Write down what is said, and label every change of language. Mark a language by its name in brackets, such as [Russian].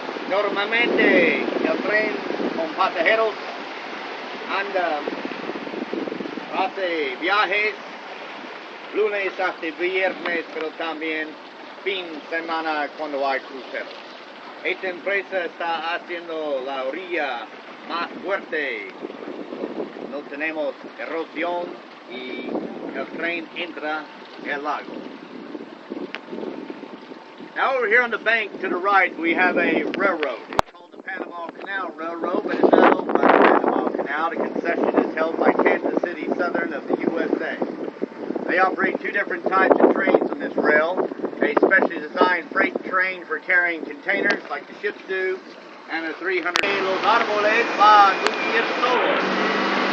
[Spanish] Normalmente el tren con pasajeros anda, hace viajes lunes hasta viernes, pero también fin de semana cuando hay cruceros. Esta empresa está haciendo la orilla más fuerte no tenemos erosión y el tren entra el lago. [English] Now over here on the bank to the right we have a railroad. It's called the Panama Canal Railroad, but it's not owned by the Panama Canal. The concession is held by Kansas City Southern of the USA. They operate two different types of trains on this rail. A specially designed freight train for carrying containers like the ships do, and a 300. [Spanish] Los árboles van a vivir solos.